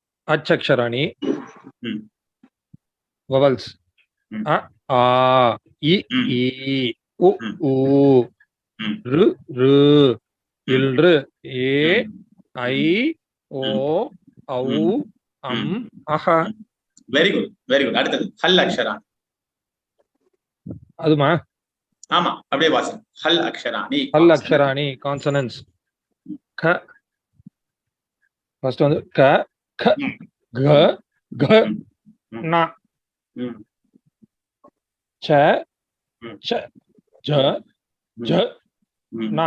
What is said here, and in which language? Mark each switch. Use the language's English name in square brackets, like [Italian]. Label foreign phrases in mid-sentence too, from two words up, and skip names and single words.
[English] Achaksharaani. Mm. Vowels. Mm. A, A, I, I, U, U, R, R, ILR, A, I, O, Au, Aha. Very good, very good. [Tamil] அடுத்தது [Sanskrit] हल् अक्षराणि. [Tamil] அதுமா? ஆமா, அப்படியே வாசி. [Sanskrit] हल् अक्षराणि. हल् अक्षराणि [Tamil] consonants. க ஃபர்ஸ்ட் வந்து க க க க ந ச ச ஜ ஜ ந